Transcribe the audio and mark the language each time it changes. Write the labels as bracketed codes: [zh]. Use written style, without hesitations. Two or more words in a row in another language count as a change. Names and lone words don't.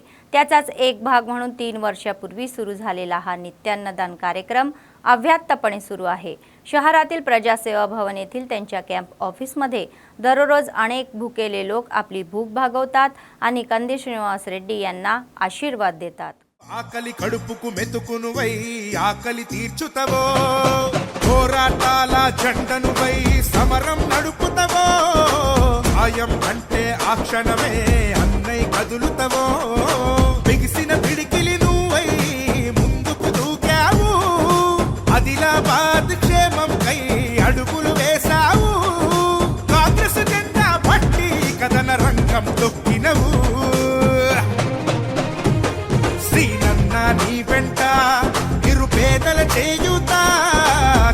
[mr] त्याचाच एक भाग म्हणून 3 वर्षापूर्वी सुरू झालेला हा नित्यान्नदान कार्यक्रम अव्याहतपणे सुरू आहे. शहरातील प्रजासेवा भवन येथील त्यांच्या [en] camp officeमध्ये [mr] दररोज अनेक भुकेले लोक आपली भूक भागवतात आणि कंदी श्रीनिवास रेड्डी यांना आशीर्वाद देतात. [te] ఆకలి కడుపుకు మెతుకునువై ఆకలి తీర్చుతవో పోరాటాల జెండనువై సమరం నడుపుతవో ఆయం అంటే ఆ క్షణమే అన్నై కదులుతవో బిగిసిన పిడికిలి నువ్వై ముందుకు దూకావు ఆదిలాబాద్ క్షేమం కై అడుగులు వేశావు కాంగ్రెస్ జెండా పట్టి కథన రంగం తొక్కినవు నీ వెంట నిరుపేదల చేయుతా